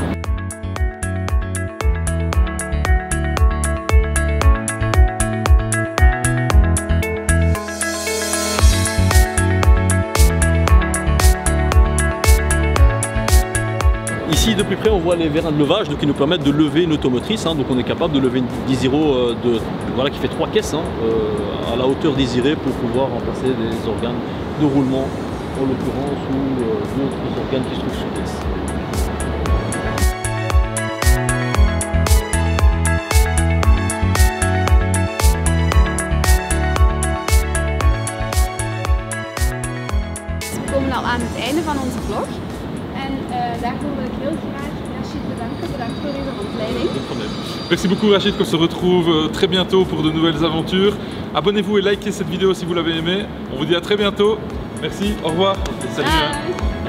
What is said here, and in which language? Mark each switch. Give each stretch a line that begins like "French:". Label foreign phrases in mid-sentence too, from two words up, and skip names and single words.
French: Ici de plus près on voit les vérins de levage qui nous permettent de lever une automotrice, donc on est capable de lever une Desiro qui fait 3 caisses à la hauteur désirée pour pouvoir remplacer des organes de roulement en l'occurrence ou d'autres organes qui se trouvent sur pièce.
Dutch: We komen al aan het einde van onze vlog. En daarvoor wil ik heel graag Rachid bedanken. Bedankt voor uw rondleiding.
French: Merci beaucoup Rachid, qu'on se retrouve très bientôt pour de nouvelles aventures. Abonnez-vous et likez cette vidéo si vous l'avez aimée. On vous dit à très bientôt. Merci, au revoir. Salut.